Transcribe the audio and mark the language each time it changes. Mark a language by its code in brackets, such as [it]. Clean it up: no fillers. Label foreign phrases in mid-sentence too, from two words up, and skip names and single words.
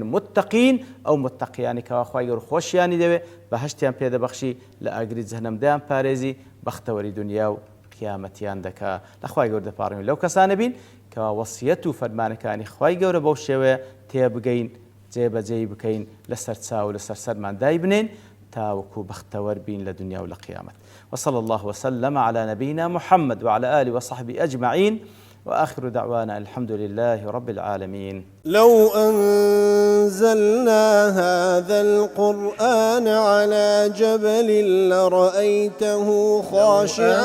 [ckb] متەقین ئەو متەقیانی کەوا خوای گەورە خۆشیانی دەوێ بەهەشتیان پێدەبەخشی لە ئاگری جەهەنەمدایان پارێزی بەختەوەری دنیا و قیامەتیان دەکا لەخوای گەورە دەپاڕین لەو کەسانە بین کەوا وەسیەت و فەرمانەکانی خوای گەورە بەو شێوەیە تێبگەین جێبەجێی بکەین لەسەر چاو لەسەر سەرمان دای بنێن تاوەکو بەختەوەر بین لە دنیا و لە قیامەت. [ar] وصلى الله وسلم على نبينا محمد وعلى آله وصحبه أجمعين وآخر دعوانا الحمد لله رب العالمين. لو أنزلنا هذا القرآن على جبل لرأيته خاشعا